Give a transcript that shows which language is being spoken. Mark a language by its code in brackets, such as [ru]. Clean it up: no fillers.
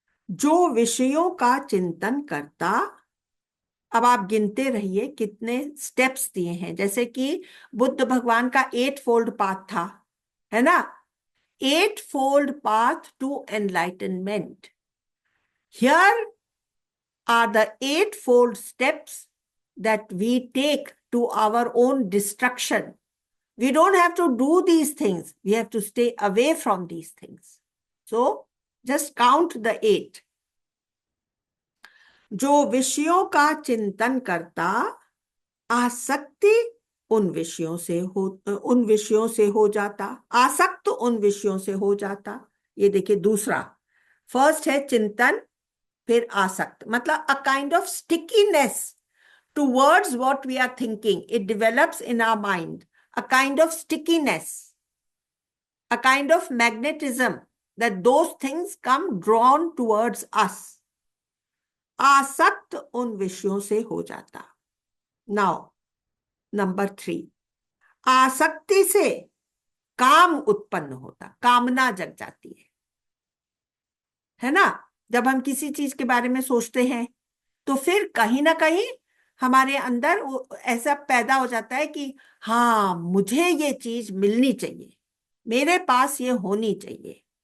[hi] जो विषयों का चिंतन करता, अब आप गिनते रहिए कितने स्टेप्स दिए हैं। जैसे कि बुद्ध भगवान का 8 फोल्ड पाथ था, है ना, [en] 8 fold path to enlightenment. Here are the 8 fold steps that we take to our own destruction. We don't have to do these things. We have to stay away from these things. So just count the 8. [hi] जो विषयों का चिंतन करता, आसक्ति उन विषयों से हो जाता, आसक्त उन विषयों से हो जाता। ये देखिए दूसरा, फर्स्ट है चिंतन, फिर आसक्त, मतलब [en] a kind of stickiness towards what we are thinking. It develops in our mind a kind of stickiness, a kind of magnetism, that those things come drawn towards us. [hi] आसक्त उन विषयों से हो जाता। [en] now number 3, [hi] आसक्ति से काम उत्पन्न होता, कामना जग जाती है ना। जब हम किसी चीज के बारे में सोचते हैं तो फिर कहीं ना कहीं हमारे अंदर ऐसा पैदा हो जाता है कि हाँ, मुझे ये चीज मिलनी चाहिए, मेरे पास ये होनी चाहिए।